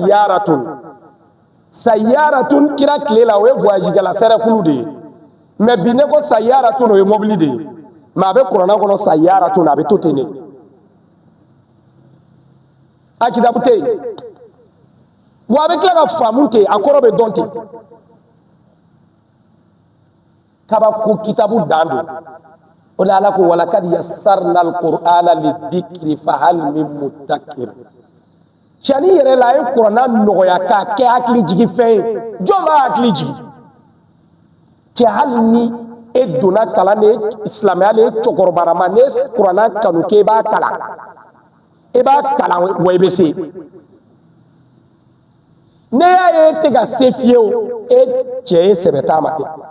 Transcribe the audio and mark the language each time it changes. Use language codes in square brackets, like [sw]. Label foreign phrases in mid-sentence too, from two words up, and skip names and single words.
[bm] sayaratun kira tile la o ye voyage kɛla sɛrɛkulu de ye mais bi ne ko sayaratun o ye mobili de ye mais a bɛ kuranna kɔnɔ sayaratun a bɛ to ten de a kitabu tɛ yen wa a bɛ tila ka faamu ten a kɔrɔ bɛ dɔn ten kabako kitabu dan don o la ala ko [ar] ولقد يسرنا القرآن للذكر فهل من مدكر [bm] cani yɛrɛ la a ye kuranna nɔgɔya k'a kɛ hakili jigi fɛn ye jɔn b'a hakili jigi cɛ hali ni e donna kalan ne silamɛya ne cɛkɔrɔbarama ne kuranna kanu kɛ i b'a kalan wa i bɛ se ne y'a ye e tɛ ka se fiyewu e cɛ ye sɛbɛ t'a ma kɛ